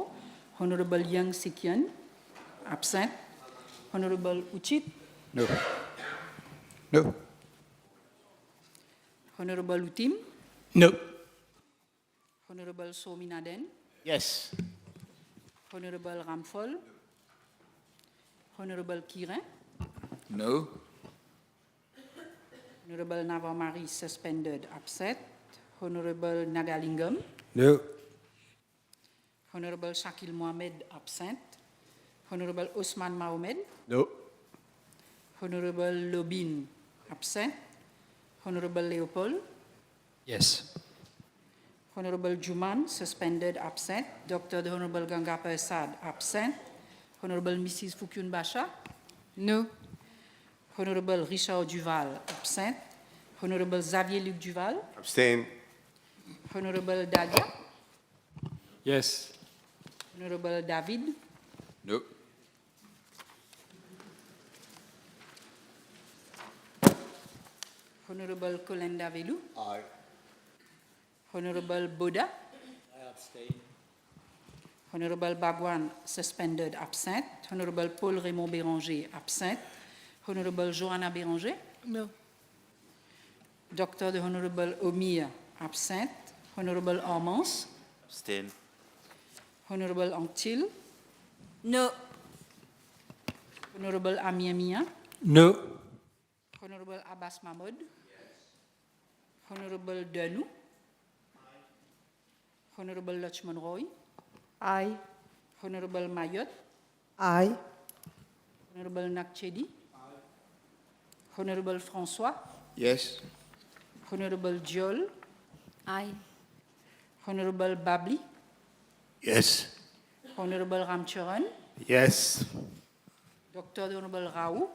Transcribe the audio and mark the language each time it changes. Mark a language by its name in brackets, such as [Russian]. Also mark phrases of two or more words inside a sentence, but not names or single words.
[English] Honorable Young Sikian, absent. Honorable Uchit. No. No. Honorable Utim. No. Honorable Sominaden. Yes. Honorable Ramphol. Honorable Kirin. No. Honorable Navarre-Marie, suspended, absent. Honorable Nagalingam. No. Honorable Shakil Mohamed, absent. Honorable Osman Mahomed. No. Honorable Lobin, absent. Honorable Leopold. Yes. Honorable Juman, suspended, absent. Dr. the Honorable Ganga Persad, absent. Honorable Mrs. Fukyun Basha. No. Honorable Richard Duval, absent. Honorable Xavier Luc Duval. Abstain. Honorable Dalia. Yes. Honorable David. No. Honorable Kolenda Velu. Aye. Honorable Boda. I abstain. Honorable Bagwan, suspended, absent. Honorable Paul Raymond Béranger, absent. Honorable Johanna Béranger. No. Dr. the Honorable Omir, absent. Honorable Armance. Abstain. Honorable Antil. No. Honorable Amir Mia. No. Honorable Abbas Mahmoud. Honorable Danou. Honorable Lachman Roy. Aye. Honorable Mayot. Aye. Honorable Nakchedi. Honorable François. Yes. Honorable Diol. Aye. Honorable Babli. Yes. Honorable Ramcharan. Yes. Dr. the Honorable Rao.